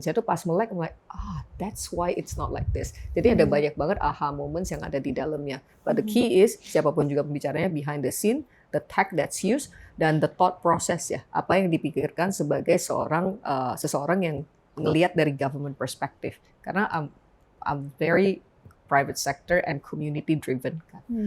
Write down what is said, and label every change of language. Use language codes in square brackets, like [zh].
[id] Saya tuh pas melek, [en] I'm like, that's why it's not like this. [id] Jadi ada banyak banget [en] aha moments [id] yang ada di dalamnya. [en] But the key is, [id] siapapun juga pembicaranya [en] behind the scene, the tech that's used, dan the thought process ya. [id] Apa yang dipikirkan sebagai seseorang yang ngelihat dari [en] government perspective. [id] Karena [en] I'm very private sector and community driven [id] kan.